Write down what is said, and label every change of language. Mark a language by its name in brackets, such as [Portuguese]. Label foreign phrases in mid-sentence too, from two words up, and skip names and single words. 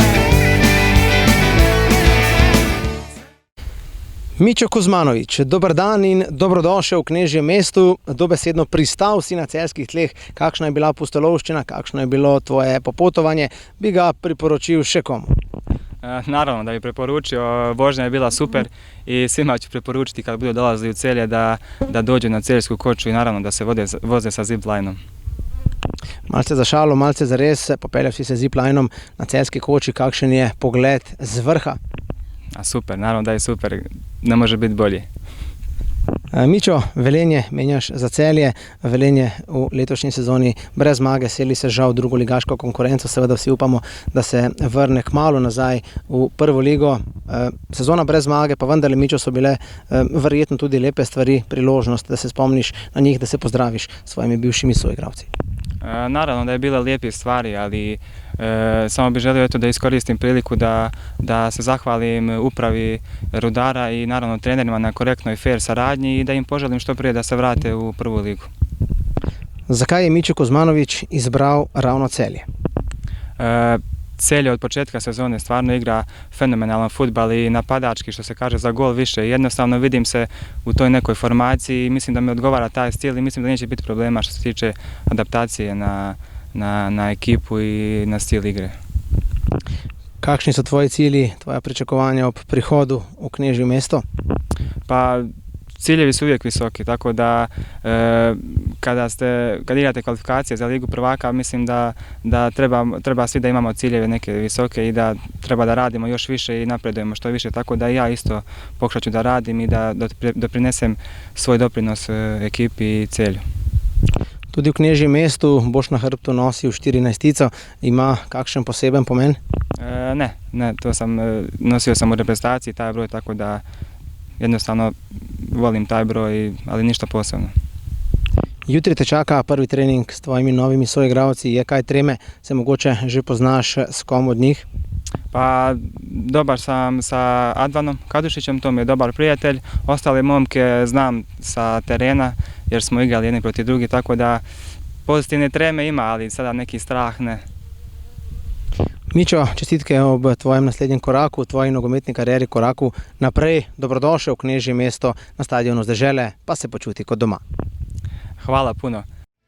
[Slovenian] Mičo Kuzmanović, dober dan in dobrodošel v Knežjem mestu. Dobesedno pristal si na celjskih tleh. Kakšna je bila pustolovščina, kakšno je bilo tvoje popotovanje, bi ga priporočil še komu? [Bosnian] Naravno da bi preporučio, vožnja je bila super i svima ću preporučiti kad budu dolazili u Celje da dođu na Celjsku koču i naravno da se voze sa ziplinom. [Slovenian] Malce za šalo, malce za res, popeljal si se ziplinom na Celjski koči. Kakšen je pogled z vrha? [Bosnian] Super, naravno da je super, ne može biti bolje. [Slovenian] Mičo, Velenje menjaš za Celje. Velenje v letošnji sezoni brez zmage, seli se žal v drugoligaško konkurenco. Seveda vsi upamo, da se vrne kmalu nazaj v prvo ligo. Sezona brez zmage, pa vendarle, Mičo, so bile verjetno tudi lepe stvari, priložnost, da se spomniš na njih, da se pozdraviš s svojimi bivšimi soigravci. [Bosnian] Naravno da je bilo lijepih stvari, ali samo bih želio da iskoristim priliku da se zahvalim upravi Rudara i naravno trenerima na korektnoj fair saradnji i da im poželim što prije da se vrate u prvu ligu. [Slovenian] Zakaj je Mičo Kuzmanović izbral ravno Celje? [Bosnian] Celje od početka sezone stvarno igra fenomenalan fudbal i napadački, što se kaže, za gol više. Jednostavno vidim se u toj nekoj formaciji i mislim da mi odgovara taj stil i mislim da neće biti problema što se tiče adaptacije na ekipu i na stil igre. [Slovenian] Kakšni so tvoji cilji, tvoja pričakovanja ob prihodu v Knežje mesto? [Bosnian] Pa ciljevi su uvijek visoki, tako da kad igrate kvalifikacije za Ligu prvaka, mislim da treba svi da imamo ciljeve neke visoke i da treba da radimo još više i napredujemo što više, tako da ja isto pokušat ću da radim i da doprinesem svoj doprinos ekipi i Celju. [Slovenian] Tudi v Knežjem mestu boš na hrbtu nosil 14-tico. Ima kakšen poseben pomen? [Bosnian] Ne, nosio sam u reprezentaciji taj broj, tako da jednostavno volim taj broj, ali ništa posebno. [Slovenian] Jutri te čaka prvi trening s tvojimi novimi soigravci. Je kaj treme? Se mogoče že poznaš s kom od njih? [Bosnian] Pa dobar sam sa Advanom Kadušićem, to mi je dobar prijatelj. Ostale momke znam sa terena jer smo igrali jedni protiv drugi, tako da pozitivne treme ima, ali sada neki strah ne. [Slovenian] Mičo, čestitke ob tvojem naslednjem koraku, v tvoji nogometni karieri, koraku naprej. Dobrodošel v Knežje mesto, na stadionu z Dežele, pa se počuti kot doma. [Bosnian] Hvala puno.